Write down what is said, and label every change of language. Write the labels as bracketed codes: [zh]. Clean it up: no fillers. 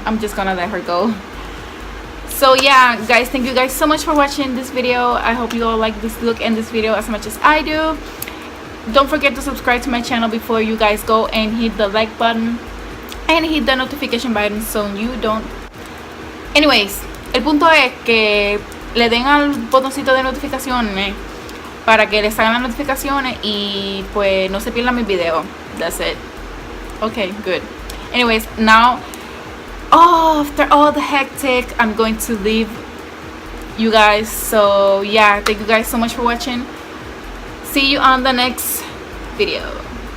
[en] I'm just gonna let her go. So yeah guys, thank you guys so much for watching this video. I hope you all like this look and this video as much as I do. Don't forget to subscribe to my channel before you guys go and hit the like button and hit the notification button so you don't. [es] Anyways, el punto es que le den al botoncito de notificaciones para que les salgan las notificaciones y pues no se pierdan mis videos. [en] That's it. Okay, good. Anyways, now after all the hectic, I'm going to leave you guys. So yeah, thank you guys so much for watching. See you on the next video.